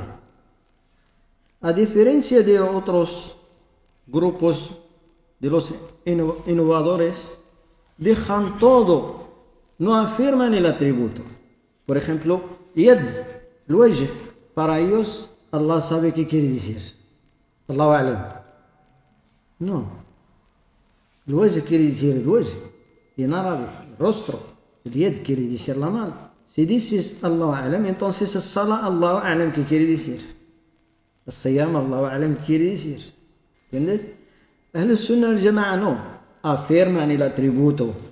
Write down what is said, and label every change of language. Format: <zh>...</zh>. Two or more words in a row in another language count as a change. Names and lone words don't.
<es>A diferencia de otros grupos de los innovadores, dejan todo, no afirman el atributo. Por ejemplo, yad, el wajh, para ellos Allah sabe qué quiere decir.</es> <ar>الله أعلم.</ar> <es>No. El wajh quiere decir el wajh. Y en árabe, el rostro. El yed quiere decir la mano. Si dices</es> <ar>الله أعلم,</ar> <es>entonces es sala</es> <ar>الله أعلم</ar> <es>que quiere decir. El siyam</es> <ar>الله أعلم</ar> <es>quiere decir. ¿Entiendes? Ahl Sunnah al Jama'a no. Afirman el atributo.</es>